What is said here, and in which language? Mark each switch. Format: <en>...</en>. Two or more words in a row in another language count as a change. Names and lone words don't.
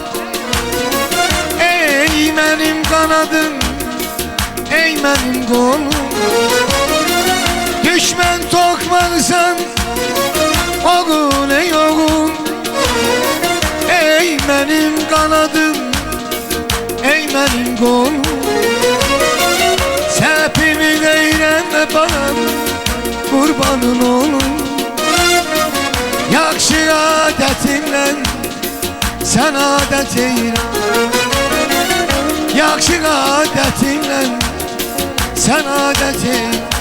<tr>ey benim kanadım, ey benim kolum. Düşmen tokmansa ağıl ne yolum, ey benim kanadım,</tr> <az>mənim qolum Səhvimi eyrənmə balam Qurbanın olum Yaxşı adətinlə sən adət eyrən Yaxşı adətinlə sən adət eyrən</az>